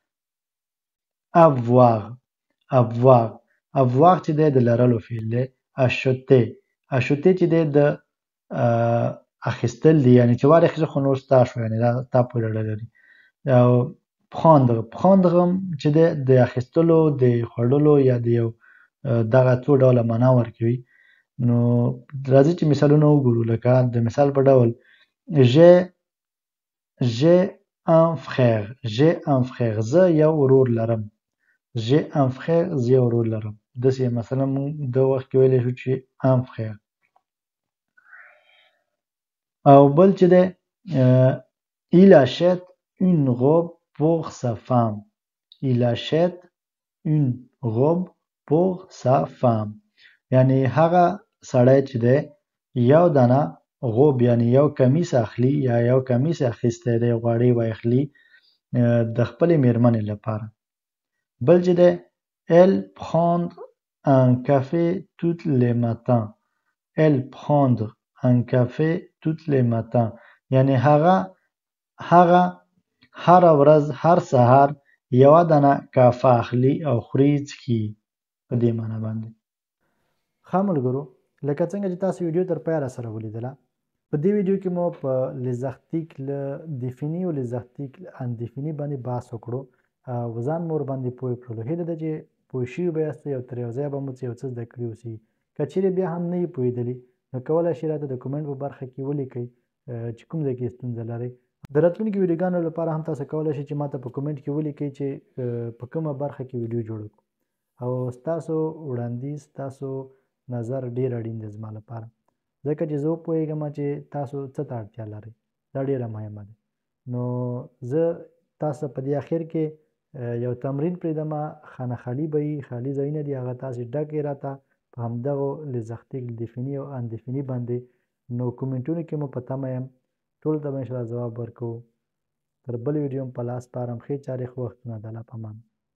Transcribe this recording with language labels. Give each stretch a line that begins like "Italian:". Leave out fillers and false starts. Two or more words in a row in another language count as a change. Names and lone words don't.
Pashto: avoir چې دی د لرلو فعل دی acheter چې دی د اخیستل دی یعنی چې واخیستل خو نور ستا شو یعنی دا تا پورې اړه لري او prendre چې دی د اخیستلو د خوړلو یا د یو دغه څو ډوله معنا ورکوي نو راځئ چې مثالونه وګورو لکه د مثال په ډول
French: j'ai un frère
Pashto: زه یو ورور لرم
French: j'ai un frère
Pashto: زه یو ورور لرم داسې مثلا موږ د وخت کې ویلی شو چې
French: un frère
Pashto: او بل چې دی
French: il achète une robe pour sa femme
Pashto: یعنی هغه سړی چې دی یو دانه غوب یعنی یو کمیس اخلي یا یو کمیس اخیستی دی غواړي واخلي د خپلې میرمنې لپاره بل چې دی
French: elle prendre un café tous les matins
Pashto: یعنی هغه هر ورځ هر سهار یوه دانه کافه اخلي او خوري څښي په دې معنا باندې ښه ملګرو لکه څنګه چې تاسو ویډیو تر پایه راسره ولیدله په دې ویډیو کې مو په
French: les articles définis
Pashto: او
French: les articles indéfinis
Pashto: باندې بحث وکړو او ځان مور باندې پوه کړلو هیله ده چې پوه شوي به یاست او تر یو ځایه به مو یو څه زده کړي اوسي که چیرې بیا هم نه یې پوهېدلي نو کولی شئ راته د کومنټ په برخه کې ولیکئ چې کوم ځای کې ستونزه لرئ د راتلونکي ویډیوګانو لپاره هم تاسو کولی شئ چې ماته په کومنټ کې ولیکئ چې په کومه برخه کې ویډیو جوړ کړو او ستاسو وړاندیز ستاسو نظر ډیر اړین دی زما لپاره ځکه چې زه وپوهېږم چې تاسو څه ته اړتیا لرئ دا ډیره مهمه ده نو زه تاسو په دې اخر کې یو تمرین پرېږدم خانه خالي به وي خالي ځایونه دي هغه تاسې ډکې راته په همدغو
French: les articles définis
Pashto: او indéfinis باندې نو کومنټونو کې مو په تمه یم ټولو ته به انشاءالله ځواب ورکوو تر بل ویډیو هم په لاس سپارم ښې چارې ښه وختونه د الله په امان